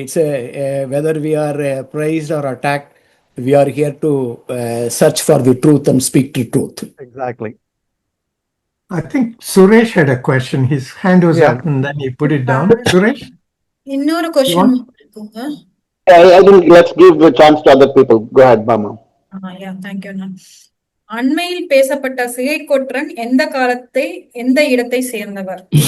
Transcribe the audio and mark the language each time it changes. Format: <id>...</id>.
<en>It's whether we are praised or attacked, we are here to search for the truth and speak the truth. Exactly. I think Suresh had a question. His hand was up and then he put it down. Suresh?</en> <ta>இன்னொரு question இருக்குங்க.</ta> <en>I think let's give a chance to other people. Go ahead, Bama. Yeah, thank you.</en> <ta>அண்மையில் பேசப்பட்ட சிகை கொற்றன் எந்த காலத்தை எந்த இடத்தை சேர்ந்தவர்?</ta>